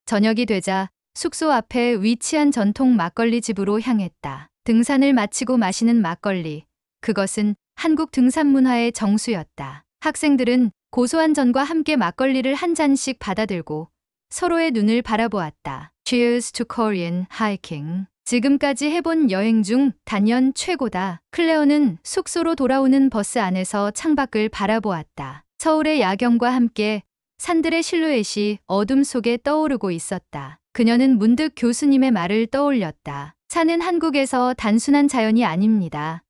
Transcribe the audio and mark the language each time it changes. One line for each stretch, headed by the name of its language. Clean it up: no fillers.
Korean: 저녁이 되자 숙소 앞에 위치한 전통 막걸리 집으로 향했다. 등산을 마치고 마시는 막걸리. 그것은 한국 등산 문화의 정수였다. 학생들은 고소한 전과 함께 막걸리를 한 잔씩 받아들고 서로의 눈을 바라보았다.
English: Cheers to Korean hiking.
Korean: 지금까지 해본 여행 중 단연 최고다. 클레어는 숙소로 돌아오는 버스 안에서 창밖을 바라보았다. 서울의 야경과 함께 산들의 실루엣이 어둠 속에 떠오르고 있었다. 그녀는 문득 교수님의 말을 떠올렸다. 산은 한국에서 단순한 자연이 아닙니다.